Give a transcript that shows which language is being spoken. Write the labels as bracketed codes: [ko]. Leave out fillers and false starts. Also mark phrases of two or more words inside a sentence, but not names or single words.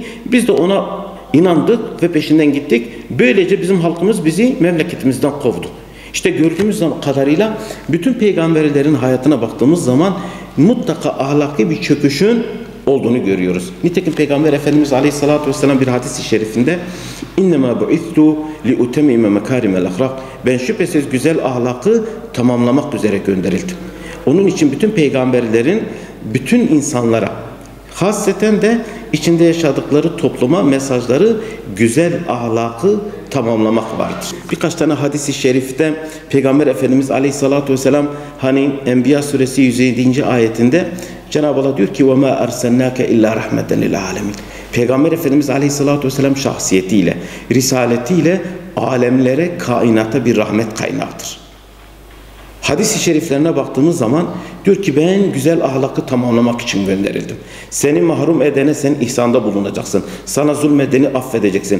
[tr] Biz de ona inandık ve peşinden gittik. Böylece bizim halkımız bizi memleketimizden kovdu. İşte gördüğümüz kadarıyla bütün peygamberlerin hayatına baktığımız zaman mutlaka ahlaki bir çöküşün olduğunu görüyoruz. Nitekim Peygamber Efendimiz Aleyhisselatü Vesselam bir hadis-i şerifinde [ar] اِنَّمَا بُعِثْتُ لِاُتَمِّمَ مَكَارِمَ الْاَخْلَقِ [tr] Ben şüphesiz güzel ahlakı tamamlamak üzere gönderildim. Onun için bütün peygamberlerin bütün insanlara, hasreten de içinde yaşadıkları topluma mesajları güzel ahlakı tamamlamak vardır. Birkaç tane hadis-i şerifte Peygamber Efendimiz Aleyhisselatü Vesselam hani Enbiya suresi 107. ayetinde Cenab-ı Allah diyor ki [ar] وَمَا أَرْسَلْنَاكَ اِلَّا رَحْمَةً لِلْعَالَمِينَ [tr] Peygamber Efendimiz Aleyhisselatü Vesselam şahsiyetiyle, risaletiyle alemlere, kainata bir rahmet kaynağıdır. Hadis-i şeriflerine baktığımız zaman diyor ki ben güzel ahlakı tamamlamak için gönderildim. Seni mahrum edene sen ihsanda bulunacaksın. Sana zulmedeni affedeceksin.